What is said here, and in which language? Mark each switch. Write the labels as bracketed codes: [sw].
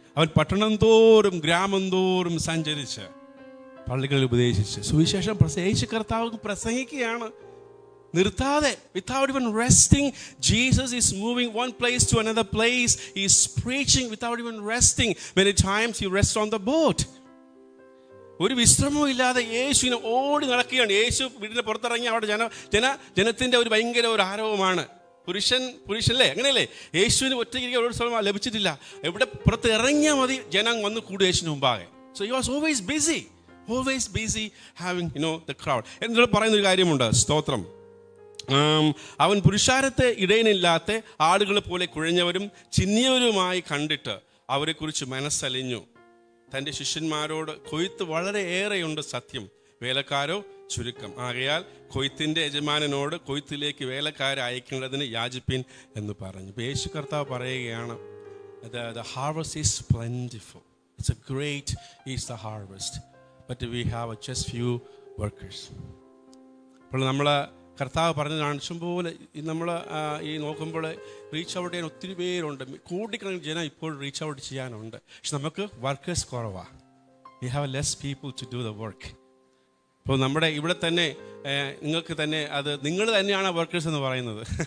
[ml] അവൻ പട്ടണം തോറും ഗ്രാമം തോറും സഞ്ചരിച്ച് പള്ളികളിൽ ഉപദേശിച്ച് സുവിശേഷം യേശു കർത്താവ് പ്രസംഗിക്കുകയാണ് നിർത്താതെ. [en] Without even resting, Jesus is moving one place to another place. He is preaching without even resting. Many times he rests on the boat. [ml] ഒരു വിശ്രമവും ഇല്ലാതെ യേശുവിനെ ഓടി നടക്കുകയാണ്. യേശു വീടിന് പുറത്തിറങ്ങി അവിടെ ജനത്തിന്റെ ഒരു ഭയങ്കര ഒരു ആരവമാണ്. പുരുഷല്ലേ, അങ്ങനെയല്ലേ? യേശുവിന് ഒറ്റയ്ക്ക് ഒരു സ്ഥലം ലഭിച്ചിട്ടില്ല. എവിടെ പുറത്ത് ഇറങ്ങിയാൽ മതി ജനം വന്ന് കൂടും യേശുവിന് മുമ്പാകെ. [en] So he was always busy having the crowd. [ml] എന്നിട്ട് പറയുന്ന ഒരു കാര്യമുണ്ട്, സ്തോത്രം. അവൻ പുരുഷാരത്തെ ഇടയനില്ലാത്ത ആളുകളെ പോലെ കുഴഞ്ഞവരും ചിന്നിയവരുമായി കണ്ടിട്ട് അവരെക്കുറിച്ച് മനസ്സലിഞ്ഞു. തൻ്റെ ശിഷ്യന്മാരോട്, കൊയ്ത്ത് വളരെ ഏറെയുണ്ട് സത്യം, വേലക്കാരോ ചുരുക്കം. ആകയാൽ കൊയ്ത്തിന്റെ യജമാനനോട് കൊയ്ത്തിലേക്ക് വേലക്കാരെ അയക്കേണ്ടതിന് യാചിപ്പിൻ എന്ന് പറഞ്ഞു. യേശു കർത്താവ് പറയുകയാണ്, [en] the harvest is plentiful. It's a great is the harvest, but we have just few workers. [ml] അപ്പോൾ നമ്മൾ കർത്താവ് പറഞ്ഞതാണ്, ഇഷ്ടംപോലെ നമ്മൾ ഈ നോക്കുമ്പോൾ റീച്ച് ഔട്ട് ചെയ്യാൻ ഒത്തിരി പേരുണ്ട്, കൂടിക്കണക്കിന് ജനം ഇപ്പോൾ റീച്ച് ഔട്ട് ചെയ്യാനുണ്ട്. പക്ഷെ നമുക്ക് വർക്കേഴ്സ് കുറവാണ്. [en] We have less people to do the work. [ml] അപ്പോൾ നമ്മുടെ ഇവിടെ തന്നെ നിങ്ങൾക്ക് തന്നെ അത് നിങ്ങൾ തന്നെയാണ് വർക്കേഴ്സ് എന്ന് പറയുന്നത്.